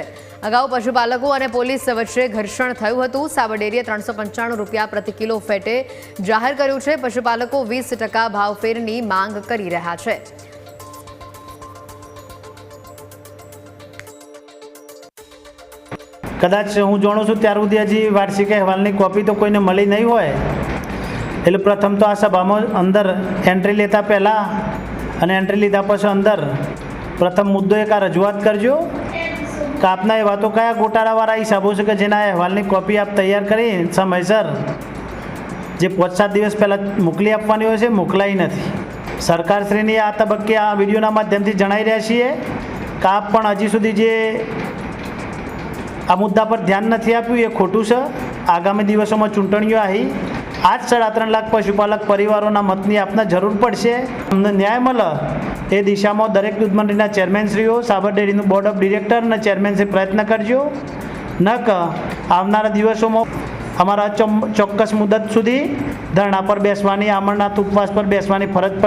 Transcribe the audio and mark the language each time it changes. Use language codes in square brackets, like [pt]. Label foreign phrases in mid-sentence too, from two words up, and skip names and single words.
[gu] અગાઉ પશુપાલકો અને પોલીસ વચ્ચે ઘર્ષણ થયું હતું। સાબર ડેરીએ 395 રૂપિયા પ્રતિ કિલો ફેટે જાહેર કર્યું છે। પશુપાલકો 20% ભાવફેરની માંગ કરી રહ્યા છે। કદાચ હું જાણું છું ત્યાર સુધી હજી વાર્ષિક અહેવાલની કૉપી તો કોઈને મળી નહીં હોય એટલે પ્રથમ તો આ સભામાં અંદર એન્ટ્રી લેતા પહેલા અને એન્ટ્રી લીધા પછી અંદર પ્રથમ મુદ્દો એક આ રજૂઆત કરજો કે આપના એવા તો કયા ગોટાળાવાળા હિસાબો છે કે જેના અહેવાલની કૉપી આપ તૈયાર કરી સમયસર જે 5-7 દિવસ પહેલા મોકલી આપવાની હોય છે મોકલાઈ નથી। સરકારશ્રીની આ તબક્કે આ વિડિયોના માધ્યમથી જણાવી રહ્યા છીએ કે આપ પણ હજી સુધી જે આ મુદ્દા પર ધ્યાન નહીં आप्યું એ ખોટું છે। આગામી દિવસોમાં ચૂંટણીઓ આઈ આજ 3.5 લાખ પશુપાલક પરિવારો મતની આપને જરૂર પડશે। અમને ન્યાય મળે એ દિશામાં દરેક દૂધ મંડળીના ચેરમેનશ્રીઓ સાબર ડેરીનું [en] board of director [gu] ને ચેરમેનશ્રી પ્રયત્ન કરજો ન કે આવનારા દિવસોમાં અમારા ચોક્કસ મુદત સુધી ધરણા પર બેસવાની અમરનાથ ઉપવાસ પર બેસવાની ફરજ પડશે।